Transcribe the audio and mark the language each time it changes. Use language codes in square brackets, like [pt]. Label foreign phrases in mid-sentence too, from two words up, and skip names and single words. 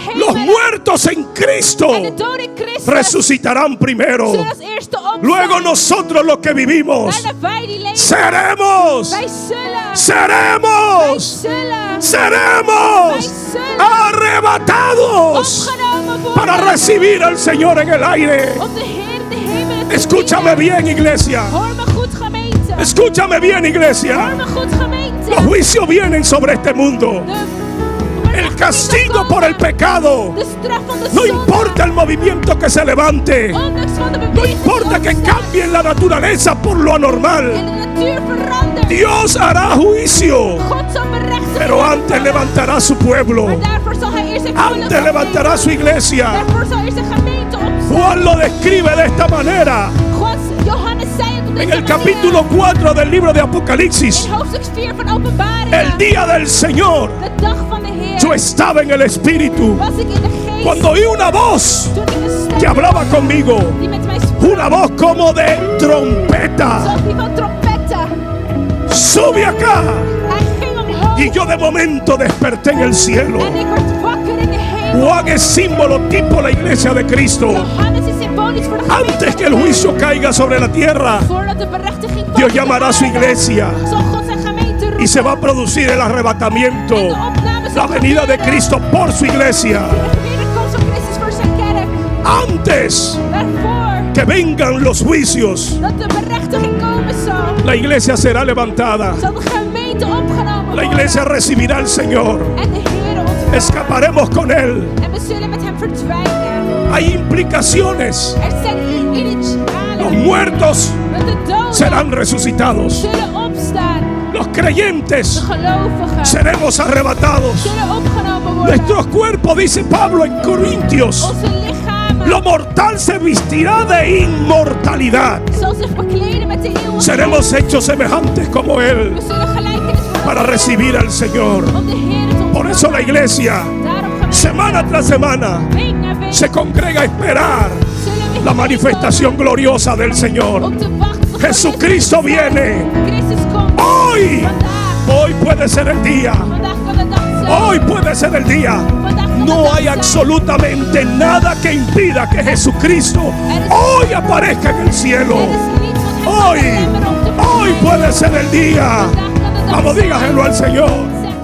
[es] Los [nl] hemelen. [es] muertos en Cristo [nl] En de doden in Christus [es] resucitarán primero. [nl] zullen als eerste opstaan. [es] Luego nosotros los que vivimos [nl] Daarna wij die leven. [es] seremos, [nl] Wij zullen. Wij [es] seremos, [nl] zullen. [es] seremos [nl] Wij zullen [es] arrebatados [nl] opgenomen worden. [es] para recibir al Señor en el aire. [nl] Om de Heer in de hemelen te [es] Escúchame [nl] ontvangen. [es] bien, iglesia. [nl] Hoor me goed, gemeente. [es] Escúchame bien, [nl] Hoor [es] iglesia. [nl] me goed, gemeente. [es] Los juicios vienen sobre este mundo. El castigo por el pecado. [nl] De straf van de [es] No [nl] zonde. [es] importa el movimiento que se levante. [nl] Ondanks van de [es] No [nl] beweging [es] importa [nl] die [es] que [nl] opstaat [es] cambien la naturaleza por lo [nl] en [es] anormal. [nl] de natuur verandert. [es] Dios hará juicio. [nl] God zal berechten. [es] Pero antes levantará su pueblo. [nl] Maar daarvoor zal hij eerst zijn volk [es] Antes [nl] opnemen. [es] levantará su iglesia. [nl] Daarvoor zal eerst zijn gemeente opstaan. [es] Juan lo describe de esta manera. [nl] Johannes zei het op [es] En [nl] deze [es] el [nl] manier. [es] capítulo 4 del libro de Apocalipsis. [nl] In hoofdstuk 4 van Openbaring. [es] El día del Señor. [nl] De dag van de Heer. [es] Yo estaba en el Espíritu [nl] Was ik in de geest. [es] cuando oí una voz [nl] Toen ik een stem [es] que hablaba conmigo. [nl] die met mij sprak. [es] Una voz como de trompeta. [nl] Zoals die van trompetten. [es] Sube acá. [nl] Hij ging omhoog. [es] Y yo de momento desperté en el cielo. [nl] En ik werd wakker in de hemel. [es] Juan es símbolo tipo la iglesia de Cristo. [nl] Johannes is symbolisch voor de gemeente. [es] Antes que el juicio caiga sobre la tierra, [nl] Voordat de berechtiging van [es] Dios [nl] de [es] llamará a su [nl] aarde, [es] iglesia [nl] zal God zijn gemeente roepen. [es] y se va a producir el arrebatamiento, [nl] En de opname [es] la [nl] zal [es] venida de [nl] gebeuren. [es] Cristo por su iglesia. [nl] De wederkomst van Christus voor zijn kerk. [es] Antes [nl] Daarvoor [es] que vengan los juicios, [nl] dat de berechtiging komen zal, [es] la iglesia será levantada. [nl] zal de gemeente opgenomen [es] La iglesia [nl] worden. [es] recibirá al Señor. [nl] En de Heer ontvangen. [es] Escaparemos con Él. [nl] En we zullen met hem verdwijnen. [es] Hay implicaciones. [nl] Er zijn [es] Los [nl] initialen. [es] muertos [nl] Dat de doden [es] serán resucitados. [nl] zullen opstaan. [es] Los [nl] De [es] creyentes [nl] gelovigen [es] seremos arrebatados. [nl] zullen opgenomen worden. [es] Nuestros cuerpos, dice Pablo en Corintios, [nl] Onze lichamen [es] lo mortal se vestirá de inmortalidad. [nl] zal zich bekleden met de eeuwige. [es] Seremos hechos semejantes como Él [nl] We zullen gelijkenis worden [es] para recibir al Señor. [nl] om de Heer te [es] Por [nl] ontvangen. [es] eso la iglesia, [nl] Daarom gemeente, [es] semana tras semana, [nl] week na week, [es] se congrega a esperar [nl] zullen we [es] la manifestación gloriosa del Señor. [nl] om te wachten tot [es] Jesucristo viene. [nl] Christus komt. [es] Hoy, [nl] Vandaag, [es] hoy puede ser el día. [nl] vandaag kan de dag zijn. [es] Hoy puede ser el día. [nl] Vandaag kan de [es] No [nl] dag [es] hay [nl] zijn. [es] absolutamente nada que impida que Jesucristo hoy aparezca en el cielo. [nl] Er is niets wat hem kan [es] Hoy, [nl] belemmeren om te [es] hoy [nl] verschijnen. [es] puede ser el día. [nl] Vandaag kan de dag [es] Vamos, [nl] zijn. [es] dígaselo al Señor.